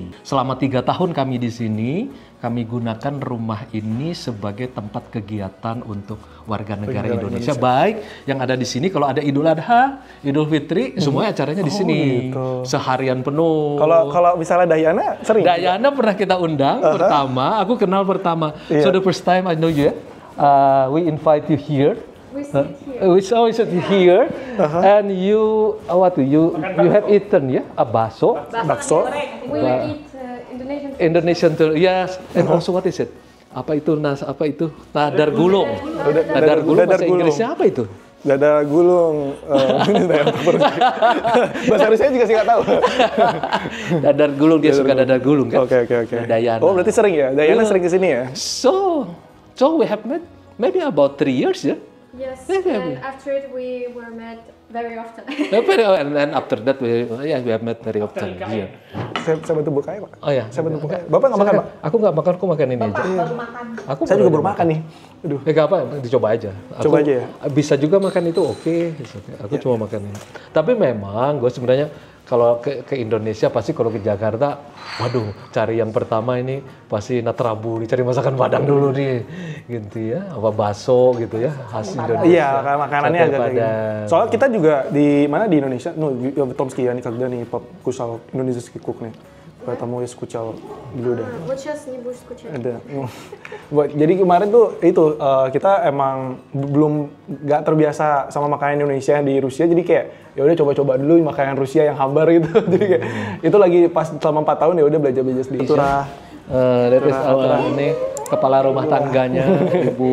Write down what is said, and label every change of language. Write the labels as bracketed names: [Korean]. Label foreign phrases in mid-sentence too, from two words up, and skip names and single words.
[Indonesian] Selama 3 tahun kami di sini, kami gunakan rumah ini sebagai tempat kegiatan untuk warga negara Indonesia. Baik yang ada di sini, kalau ada Idul Adha, Idul Fitri, semuanya acaranya di sini. Gitu. Seharian penuh. Kalau misalnya Dayana sering? Dayana pernah kita undang pertama, aku kenal pertama. [English] So the first time I know you, we invite you here. We sit here, and you have eaten a bakso. We eat Indonesian tour, yes. And also what is it? [Indonesian] Apa itu dadar gulung? Dadar gulung bahasa Inggrisnya apa itu? Dadar gulung. Bahasa Rusia juga sih nggak tahu. Dadar gulung, dia suka dadar gulung kan? Oke. Dayana. Oh, berarti sering ya? Dayana sering kesini ya? [English] So we have met maybe about 3 years ya? Yes, and after it we were met very often. And after that we have met very often. [Indonesian] Iya. Saya bantu bukanya, Pak. Oh ya. Saya bantu bukanya. Bapak nggak makan, Pak? Aku nggak makan, aku makan ini aja. Baru makan. Saya juga baru makan nih. Aduh. Nggak apa, dicoba aja. Coba aja ya. Bisa juga makan itu oke. Aku cuma makan ini. Tapi memang gue sebenarnya kalau ke Indonesia pasti kalau ke Jakarta, waduh, cari yang pertama ini pasti natrabu, cari masakan Padang dulu nih, gitu ya, apa bakso gitu ya, khas Indonesia. Iya, makanannya agak kayak gitu. Soalnya kita juga di Indonesia, Tomski ya, [Russian] когда не покушал индонезийский кухню, поэтому я скучал [Indonesian] dulu dah. [Russian] Вот сейчас не будешь скучать. [Indonesian] Ada. Jadi kemarin tuh kita emang belum nggak terbiasa sama makanan Indonesia yang di Rusia, jadi kayak ya udah coba-coba dulu makanan Rusia yang hambar gitu. Jadi kayak itu lagi pas selama 4 tahun ya udah belajar sedikit. Ini kepala rumah tangganya Ibu.